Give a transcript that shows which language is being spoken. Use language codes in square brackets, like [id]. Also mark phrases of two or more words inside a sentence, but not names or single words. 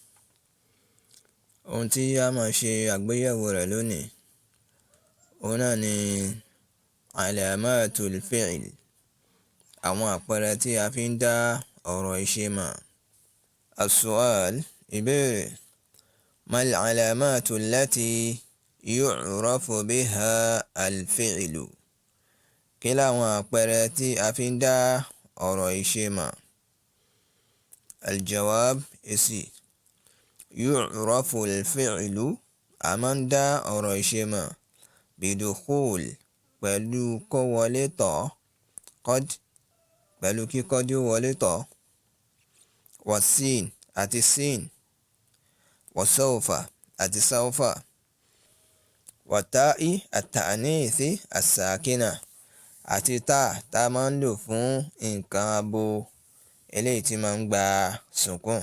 [yo] Ohun tí a máa ṣe àgbéyẹ̀wò rẹ̀ lónìí, òun náà ni [ar] علامة الفعل, [yo] àwọn àpẹẹrẹ tí a fi ń dá ọ̀rọ̀ ìṣe mọ̀. As-su'al, ìbéèrè: [ar] ما العلامة التي يعرف بها الفعل? [yo] Kí làwọn àpẹẹrẹ tí a fi ń dá ọ̀rọ̀ ìṣe mọ̀? Al-jawab, èsì: [ar] يعرف الفعل, [yo] a máa ń dá ọ̀rọ̀ ìṣe mọ̀ bidukhul, pẹ̀lú kó wọlé tọ̀, qad, pẹ̀lú kí qad wọlé tọ̀, was-sin àti sin, [ar] was-sawfa àti سوف وتاء التأنيث الساكنة, [yo] àti tá máa ń lò fún nǹkan abo eléyìí tí máa ń gba sùnkún.